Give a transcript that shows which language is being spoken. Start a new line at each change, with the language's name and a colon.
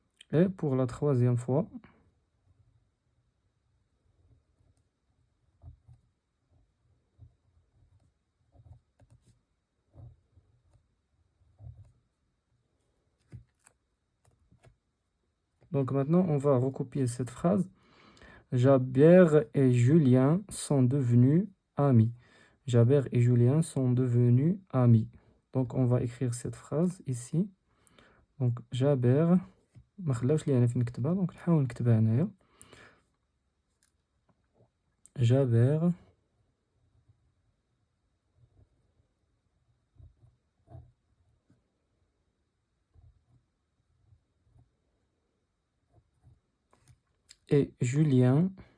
French: Et pour la troisième fois, donc maintenant on va recopier cette phrase. Jaber et Julien sont devenus amis. Jaber et Julien sont devenus amis. Donc on va écrire cette phrase ici.
Arabic: Donc Jaber, ما خلاوش لي انا فين نكتبها دونك نحاول نكتبها هنايا.
French: Jaber et Julien